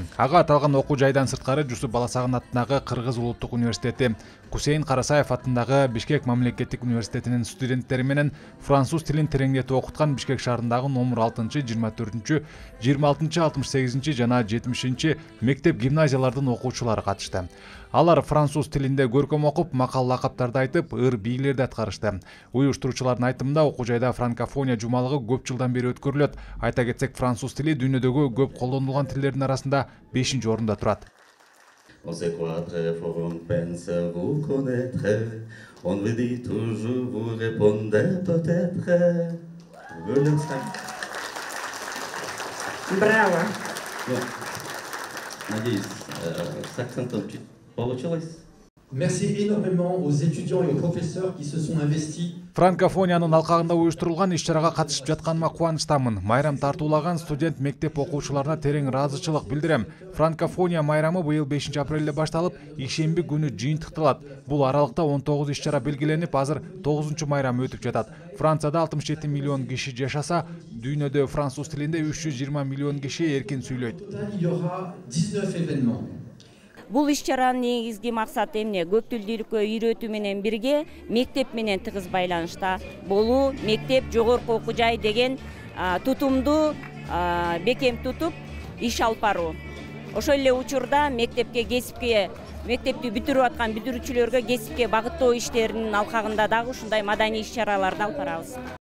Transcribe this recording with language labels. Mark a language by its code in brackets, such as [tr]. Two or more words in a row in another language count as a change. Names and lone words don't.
[ky] Ага аталган окуу жайдан сырткары Жусуп Баласагын атындагы Кыргыз улуттук университети, Кусейин Карасаев атындагы Бишкек мамлекеттик университетинин студенттери менен француз тилин тереңдетип окуткан Бишкек шаарындагы номер 6, 24, 26, 68 жана 70 мектеп гимназиялардын окуучулары катышты. Алар француз тилинде көркөм окуп, макал лакаптарды айтып, ыр бийлерди аткарышты. Уюштуруучулардын айтымында окуу жайда франкофония жумалыгы көп жылдан бери өткөрүлөт. Айта кетсек, француз тили дүйнөдөгү көп колдонулган тилдердин арасында 5-орунда турат. [fr] On se croirait, faut on pense vous connaître. On vous dit toujours, vous répondez peut-être. [ru] Браво! Надеюсь, с акцентом чуть получилось. [fr] Merci énormément aux étudiants et aux professeurs qui se sont investis. [ky] Франкофониянын алкагында уюштурулган иш-чарага катышып жатканыма кубанычтамын. Майрам тартуулаган студент мектеп окуучуларына терең ыраазычылык билдирем. Франкофония майрамы быйыл 5-апрелде башталып, ишемби күнү жыйынтыкталат. Бул аралыкта 19 иш-чара белгиленип, азыр 9-майрам өтүп жатат. Францияда 67 миллион киши жашаса, дүйнөдө француз тилинде 320 миллион киши эркин сүйлөйт. [fr] Il y aura 19 événements. [ky] Бул иш-чаранын негизги максаты эмне? Көп тилдүүлүккө үйрөтүү менен бирге мектеп менен тыгыз байланышта болуу, мектеп жогорку окуу жай деген тутумду бекем тутуп иш алып баруу. Ошол эле учурда мектепти бүтүрүп аткан бүтүрүүчүлөргө кесипке багыттоо иштеринин алкагында дагы ушундай маданий иш-чараларды алып барабыз.